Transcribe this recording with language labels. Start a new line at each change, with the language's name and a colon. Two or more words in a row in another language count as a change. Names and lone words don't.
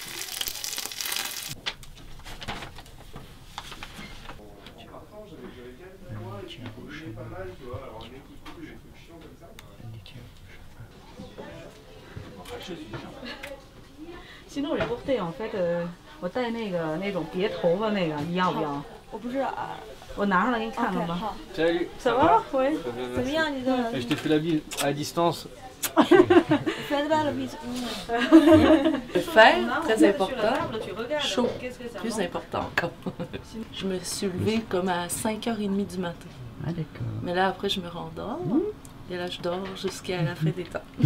Chinese: Sinon 我不对
French: en fait
Chinese: 我戴那种别头发那个，你要不要？我不知道，我拿上来给你看看吧。
French: Salut. Ça va? Oui.
Chinese: 怎么样你的？
French: Je t'ai fait la bise à distance. Fais la bise. Faire, très important. Chaud, plus important encore. Je me suis levée comme à 5h30 du matin. Ah d'accord. Mais là après je me rendors. Et là je dors jusqu'à la fin des temps.